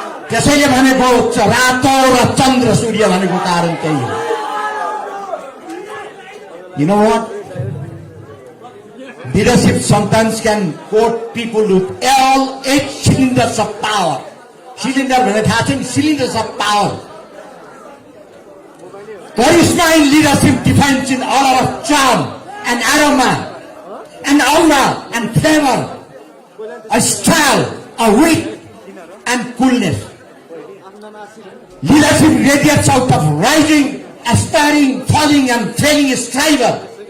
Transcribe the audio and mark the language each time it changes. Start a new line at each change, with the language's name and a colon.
Nepali: त्यसैले भनेको रातो र चन्द्र सूर्य भनेको कारण त्यही हो.
English: You know what? Leadership sometimes can quote people with all 8 cylinders of power.
Nepali: Cylinder भने थाहा छ नि,
English: cylinders of power. Charisma in leadership defines in all of charm and aroma and aura and flavor, a style, a wit and coolness. Leadership radiates out of rising, aspiring, falling and failing striver.